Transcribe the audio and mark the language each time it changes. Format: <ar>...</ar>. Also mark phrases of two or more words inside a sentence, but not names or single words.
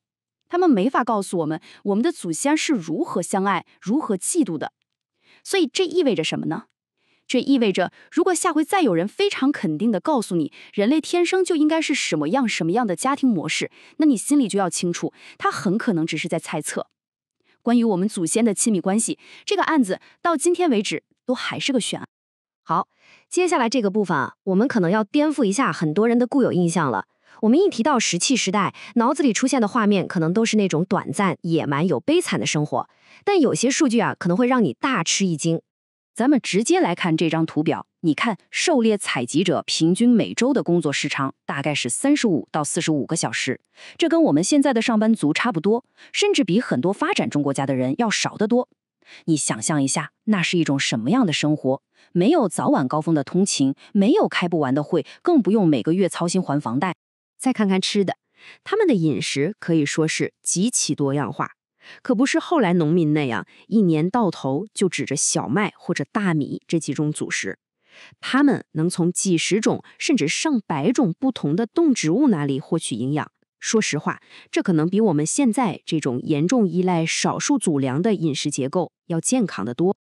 <zh>他们没法告訴我們，我們的祖先是如何相愛、如何嫉妒的。所以這意味着什麼呢？這意味着，如果下回再有人非常肯定地告訴你，人類天生就應該是什麼樣的家庭模式，那你心裡就要清楚，他很可能只是在猜測。關於我們祖先的親密關係，這個案子到今天為止都還是個懸案。好，接下來這個部分啊，我們可能要顛覆一下很多人的固有印象了。我們一提到石器時代，腦子裡出現的畫面可能都是那種短暫、野蠻、有悲慘的生活。但有些數據啊，可能會讓你大吃一驚。咱們直接來看這張圖表，你看狩獵採集者平均每周的工作時長大概是35到45個小時，這跟我們現在的上班族差不多，甚至比很多發展中國家的人要少得多。你想象一下，那是一種什麼樣的生活？沒有早晚高峰的通勤，沒有開不完的會，更不用每個月操心還房貸。再看看吃的，他們的飲食可以說是極其多樣化。可不是後來農民那樣，一年到頭就指着小麥或者大米這幾種主食。他們能從幾十種甚至上百種不同的動植物那裡獲取營養。說實話，這可能比我們現在這種嚴重依賴少數祖糧的飲食結構要健康得多。</zh>